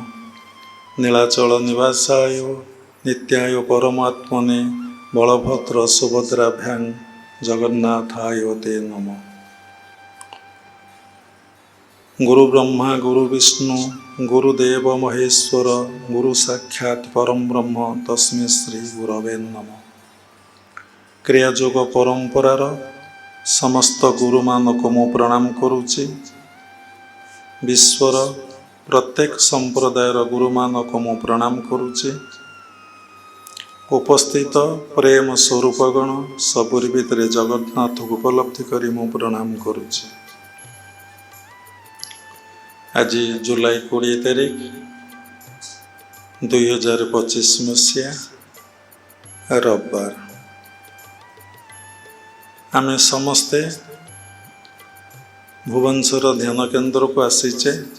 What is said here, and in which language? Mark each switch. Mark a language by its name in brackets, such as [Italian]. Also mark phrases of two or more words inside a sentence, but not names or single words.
[Sanskrit] नीलाचल निवासाय नित्याय परमात्मने बलभद्र सुभद्राभ्यां जगन्नाथाय ते नमः। गुरु ब्रह्मा गुरु विष्णु गुरुदेव महेश्वर गुरु साक्षात् परम ब्रह्म तस्मै श्री गुरवे नमः। [Odia] କ୍ରିୟାଯୋଗ ପରମ୍ପରାର ସମସ୍ତ ଗୁରୁ ମାନଙ୍କୁ ମୁଁ ପ୍ରଣାମ କରୁଛି। ବିଶ୍ୱର ପ୍ରତ୍ୟେକ ସମ୍ପ୍ରଦାୟର ଗୁରୁ ମାନଙ୍କୁ ମୁଁ ପ୍ରଣାମ କରୁଛି। ଉପସ୍ଥିତ ପ୍ରେମ ସ୍ୱରୂପଗଣ ସବୁରି ଭିତର ଜଗନ୍ନାଥ କୁ ଉପଲବ୍ଧି କରି ମୁଁ ପ୍ରଣାମ କରୁଛି। ଆଜି ଜୁଲାଇ 20 ତାରିଖ 2025 ମସିହା ରବିବାର। ଆମେ ସମସ୍ତେ ଭୁବନେଶ୍ୱର ଧ୍ୟାନ କେନ୍ଦ୍ର କୁ ଆସିଛେ।